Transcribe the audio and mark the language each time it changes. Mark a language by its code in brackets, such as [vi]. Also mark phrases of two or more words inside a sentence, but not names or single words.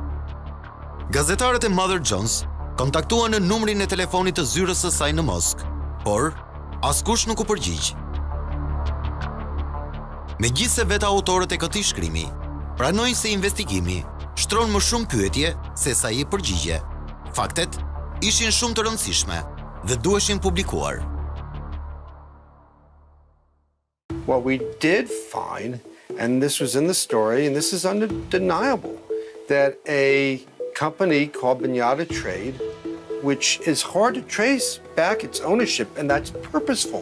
[sq] Gazetarët e Mother Jones kontaktuan në numrin e telefonit të zyrës së saj në Moskë, por askush nuk u përgjigj. Megjithse vetë autorët e këtij shkrimi pranojnë se investigimi shtron më shumë pyetje se sa i përgjigje. Faktet ishin shumë të rëndësishme dhe duheshin publikuar. [en] What we did find, and this was in the story, and this is undeniable, that a company called Binjata Trade, which is hard to trace back its ownership, and that's purposeful.